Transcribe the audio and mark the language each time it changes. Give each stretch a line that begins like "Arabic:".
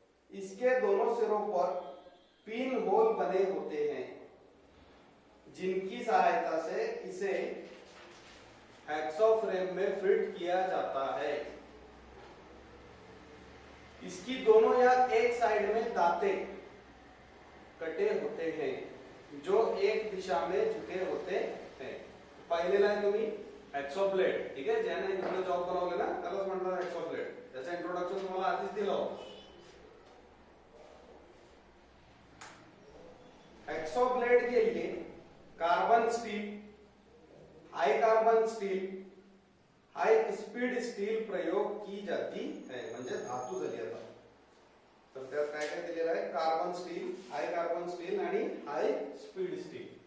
Hindi: इसके दोनों सिरों पर पिन होल बने होते हैं, जिनकी सहायता से इसे हैक्सॉ फ्रेम में फिट किया जाता है. इसकी दोनों या एक साइड में दांते कटे होते हैं जो एक दिशा में झुके होते हैं.
Marathi: पाहिलेला आहे तुम्ही हॅक्सॉ ब्लेड. ठीक आहे, ज्याने इकडे जॉब बनवले ना त्यालाच म्हणतात हॅक्सॉ ब्लेड. त्याचं इंट्रोडक्शन तुम्हाला आधीच दिलं होतं.
Hindi: हॅक्सॉ ब्लेड के लिए carbon steel, high carbon steel, high speed steel प्रयोग की जाती है.
Marathi: म्हणजे धातू झाली आता. तर त्यात काय काय दिलेलं आहे, कार्बन स्टील, हाई कार्बन स्टील आणि हाई स्पीड स्टील.